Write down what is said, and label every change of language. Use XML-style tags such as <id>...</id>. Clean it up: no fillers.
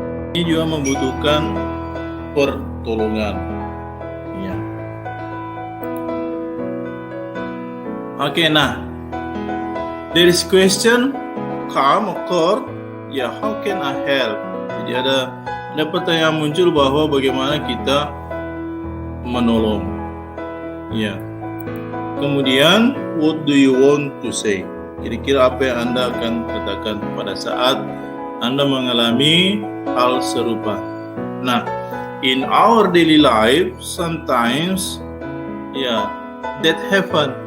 <id>Ini juga membutuhkan pertolongan. Ya.</id> <en>Oke, nah, there is question come occur. Ya, how can I help?</en> <id>Jadi ada pertanyaan muncul bahwa bagaimana kita menolong. Ya. Kemudian,</id> <en>what do you want to say?</en> <id>Kira-kira apa yang Anda akan katakan pada saat Anda mengalami hal serupa?</id> <en>Nah, in our daily life, sometimes, ya, that happen.</en>